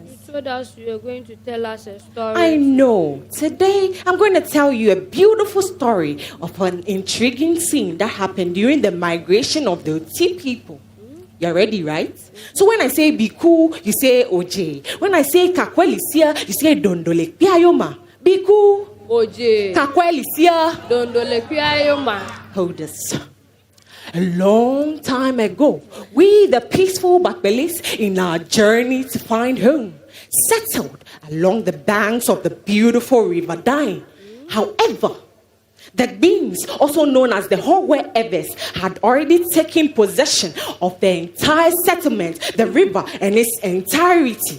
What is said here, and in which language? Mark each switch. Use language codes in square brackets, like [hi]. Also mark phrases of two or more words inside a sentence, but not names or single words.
[en] You told us you were going to tell us a story. I know. Today, I'm going to tell you a beautiful story of an intriguing scene that happened during the migration of the Oti people. You're ready, right? So when I say Biku, you say Oje. When I say Kakwelisia, you say Dondole Piayoma. Biku. Oje. Kakwelisia. Dondole Piayoma. Hold this. A long time ago, we, the peaceful Bakbelis, in our journey to find home, settled along the banks of the beautiful River Dine. However, the Beans, also known as the Hogwe Eves, had already taken possession of the entire settlement, the river, and its entirety.